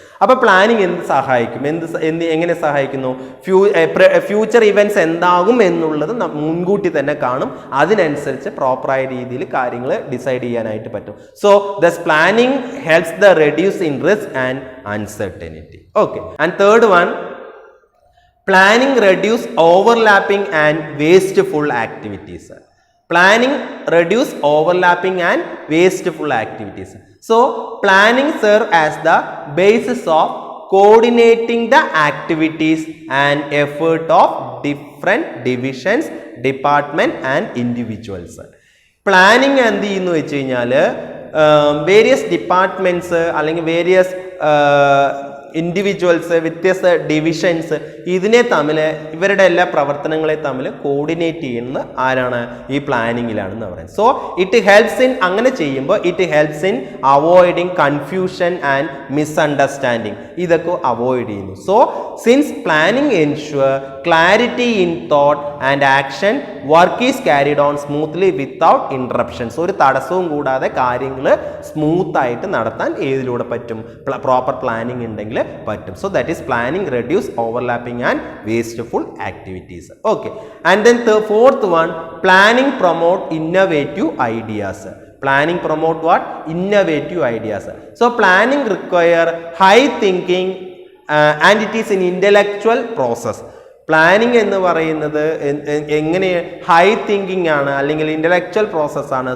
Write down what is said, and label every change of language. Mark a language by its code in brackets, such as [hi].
[ml] അപ്പോൾ പ്ലാനിങ് എന്ത് സഹായിക്കും, എങ്ങനെ സഹായിക്കുന്നു, ഫ്യൂച്ചർ ഇവൻറ്റ്സ് എന്താകും എന്നുള്ളത് മുൻകൂട്ടി തന്നെ കാണും, അതിനനുസരിച്ച് പ്രോപ്പറായ രീതിയിൽ കാര്യങ്ങൾ ഡിസൈഡ് ചെയ്യാനായിട്ട് പറ്റും. [en] So thus planning helps the reduce in risk and uncertainty. Okay, and third one, planning reduce overlapping and wasteful activities. Planning reduce overlapping and wasteful activities. So planning serve as the basis of coordinating the activities and effort of different divisions, department and individuals. [ml] Planning എന്ത് ചെയ്യുന്നു വെച്ച് കഴിഞ്ഞാൽ various departments അല്ലെങ്കിൽ various individuals, വ്യത്യസ്ത divisions, ഇതിനെ തമ്മിൽ, ഇവരുടെ എല്ലാ പ്രവർത്തനങ്ങളെ തമ്മിൽ കോർഡിനേറ്റ് ചെയ്യുന്നത് ആരാണ്? ഈ പ്ലാനിങ്ങിലാണെന്ന് പറയുന്നത്. [en] so it helps in, [ml] അങ്ങനെ ചെയ്യുമ്പോൾ [en] it helps in avoiding confusion and misunderstanding, [ml] ഇതൊക്കെ അവോയ്ഡ് ചെയ്യുന്നു. [en] So since planning ensure clarity in thought and action, work is carried on smoothly without interruptions. [ml] ഒരു തടസ്സവും കൂടാതെ കാര്യങ്ങൾ സ്മൂത്ത് ആയിട്ട് നടത്താൻ ഏതിലൂടെ പറ്റും? പ്രോപ്പർ പ്ലാനിങ് ഉണ്ടെങ്കിൽ പറ്റും. [en] So that is planning reduce overlapping and wasteful activities. Okay, and then fourth one, planning promote innovative ideas. Planning promote what? Innovative ideas. So planning require high thinking and it is an intellectual process. [ml] Planning എന്ന് പറയുന്നത് എങ്ങനെ high thinking ആണ്, അല്ലെങ്കിൽ intellectual process ആണ്.